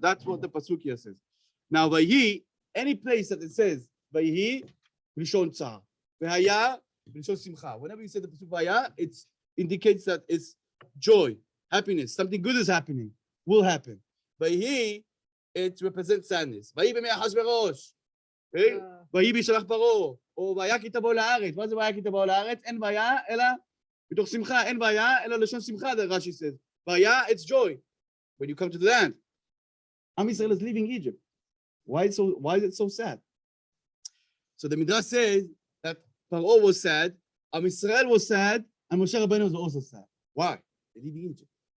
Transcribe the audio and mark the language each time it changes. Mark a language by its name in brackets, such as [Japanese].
[English] That's what the pasuk here says. Now, Vayhi, any place that it says Vayhi, Rishon Tzar. V'haya, Rishon Simcha. Whenever you say the pasuk Vayha, it indicates that it's joy, happiness, something good is happening, will happen. Vayhi, it represents sadness. [Hebrew] Vayhi b'mei Achashverosh. Okay? ויהי בשלח פרעה, או והיה כי תבוא לארץ. מה זה והיה כי תבוא לארץ? אין והיה, אלא מתוך שמחה. אין והיה, אלא לשון שמחה, [English] the Rashi says. והיה, it's joy. When you come to the land. Am Yisrael is leaving Egypt. Why is it so sad? So the Midrash says that Paro was sad, Am Yisrael was sad, and Moshe Rabbeinu was also sad. Why? They're leaving Egypt.